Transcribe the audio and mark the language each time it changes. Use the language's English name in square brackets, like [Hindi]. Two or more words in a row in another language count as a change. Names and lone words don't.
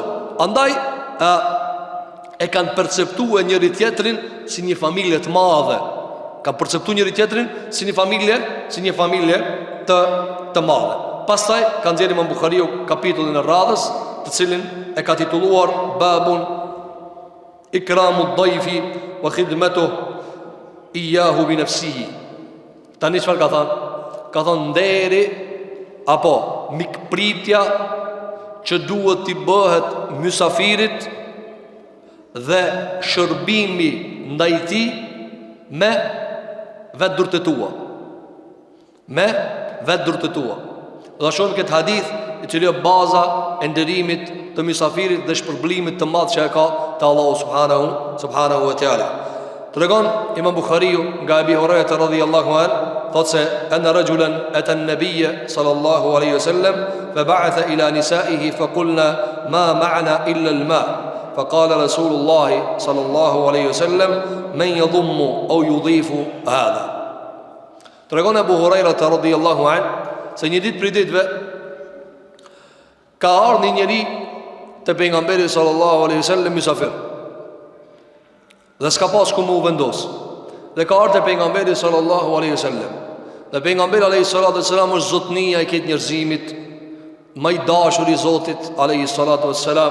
[Albanian] Andaj e kanë perceptuar njëri tjetrin si një familje të madhe. Kanë perceptuar njëri tjetrin si një familje të madhe. Pastaj kanë nxjerrë Imam Buhariu kapitullin e radhës, të cilin e ka titulluar Babun Ikramu d-dayfi wa khidmatuhu iyyahu bi nafsihi. Tani çfarë ka thënë? Ka thënë nderi apo mikpritja që duhet t'i bëhet mysafirit dhe shërbimi ndaj tij me vetë durtët tua. Dhe shohim këtë hadith i cili është baza e nderimit të mysafirit dhe shpërblimit të madh që e ka te Allahu [Arabic] سبحانه وتعالى. [Albanian] Tregon Imam Buhariu nga Abi Huraira [Arabic] رضي الله عنه, [Albanian] thotë se [Arabic] أن رجلا أتى النبي صلى الله عليه وسلم فبعث إلى نسائه فقلن ما معنا إلا الماء. فقال رسول الله صلى الله عليه وسلم من يضم أو يضيف هذا. [Albanian] Tregon Abu Huraira [Arabic] رضي الله عنه [Albanian] se një ditë prej ditëve ka ardhur një njeri te pejgamberi [Arabic] صلى الله عليه وسلم [Albanian] mysafir. Dhe s'ka pas ku mu vendos. Dhe ka ardhur te pejgamberi [Arabic] صلى الله عليه وسلم. [Albanian] Dhe pejgamberi [Arabic] عليه الصلاة والسلام [Albanian] është zotnia e këtë njerëzimit, më i dashur i Zotit [Arabic] عليه الصلاة والسلام.